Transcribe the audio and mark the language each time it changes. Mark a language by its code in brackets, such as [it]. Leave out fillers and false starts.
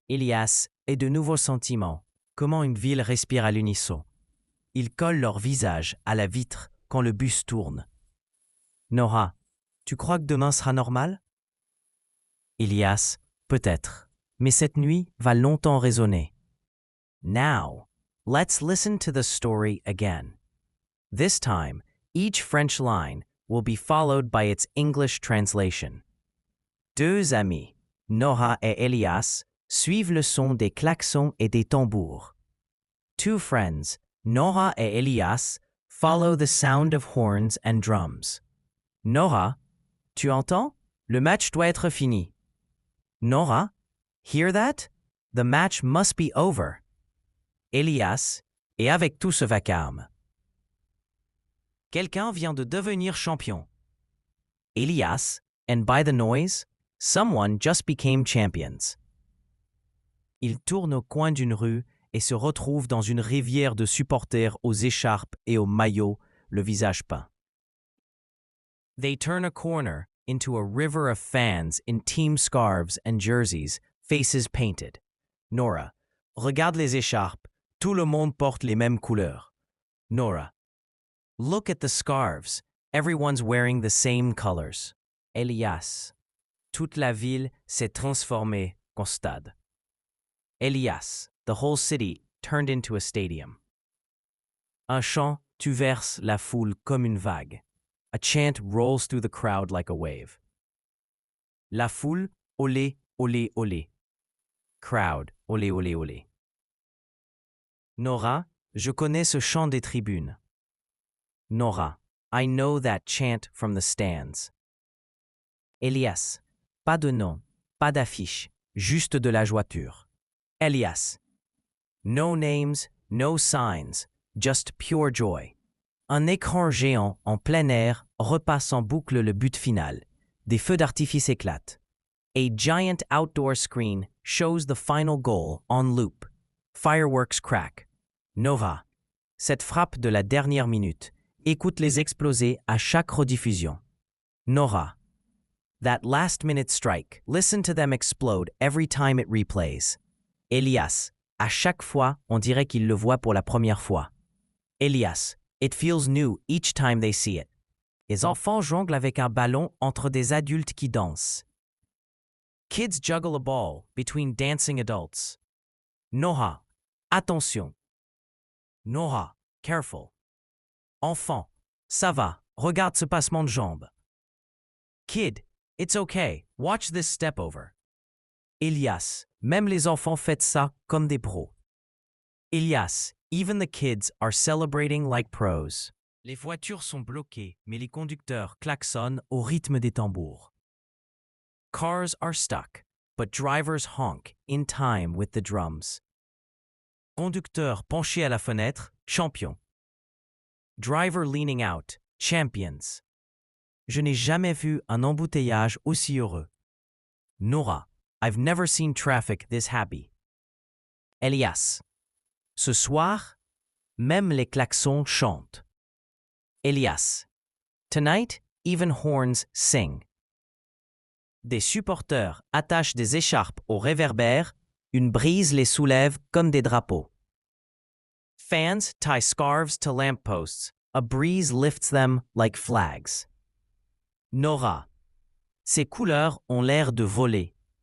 [fr] Elias, et de nouveaux sentiments. Comment une ville respire à l'unisson. Ils collent leur visage à la vitre quand le bus tourne. Nora, tu crois que demain sera normal? Elias, peut-être. Mais cette nuit va longtemps résonner. [en] Now, let's listen to the story again. This time, each French line will be followed by its English translation. [fr] Deux amis, Nora et Elias, suivent le son des klaxons et des tambours. [en] Two friends, Nora et Elias, follow the sound of horns and drums. [fr] Nora, tu entends? Le match doit être fini. [en] Nora, hear that? The match must be over. [fr] Elias, et avec tout ce vacarme. Quelqu'un vient de devenir champion. [en] Elias, and by the noise, someone just became champions. [fr] Il tourne au coin d'une rue et se retrouve dans une rivière de supporters aux écharpes et aux maillots, le visage peint. [en] They turn a corner into a river of fans in team scarves and jerseys, faces painted. [fr] Nora, regarde les écharpes, tout le monde porte les mêmes couleurs. [en] Nora, look at the scarves, everyone's wearing the same colors. [fr] Elias, toute la ville s'est transformée en stade. [en] Elias, the whole city turned into a stadium. [fr] Un chant, tu verses la foule comme une vague. [en] A chant rolls through the crowd like a wave. [fr] La foule, olé, olé, olé. Crowd, olé, olé, olé. Nora, je connais ce chant des tribunes. [en] Nora, I know that chant from the stands. [fr] Elias, pas de nom, pas d'affiche, juste de la joie-pure. [en] Elias, no names, no signs, just pure joy. [fr] Un écran géant en plein air repasse en boucle le but final. Des feux d'artifice éclatent. [en] A giant outdoor screen shows the final goal on loop. Fireworks crack. [fr] Nora, cette frappe de la dernière minute, écoute les exploser à chaque rediffusion. [en] Nora, that last-minute strike, listen to them explode every time it replays. [fr] Elias, à chaque fois, on dirait qu'il le voit pour la première fois. [en] Elias, it feels new each time they see it. [fr] Les enfants jonglent avec un ballon entre des adultes qui dansent. [en] Kids juggle a ball between dancing adults. [fr] Nora, attention. Nora, [en] careful. [fr] Enfant, ça va, regarde ce passement de jambes. [en] Kid, it's okay, watch this step over. [fr] Elias, même les enfants font ça comme des pros. [en] Elias, even the kids are celebrating like pros. [fr] Les voitures sont bloquées, mais les conducteurs klaxonnent au rythme des tambours. [en] Cars are stuck, but drivers honk in time with the drums. [fr] Conducteur penché à la fenêtre, champion. [en] Driver leaning out, champions. [fr] Je n'ai jamais vu un embouteillage aussi heureux. [en] Nora, I've never seen traffic this happy. [fr] Elias, ce soir, même les klaxons chantent. [en] Elias, tonight, even horns sing. [fr] Des supporters attachent des écharpes aux réverbères, une brise les soulève comme des drapeaux. [en] Fans tie scarves to lampposts, a breeze lifts them like flags. [fr] Nora, ces couleurs ont l'air de voler.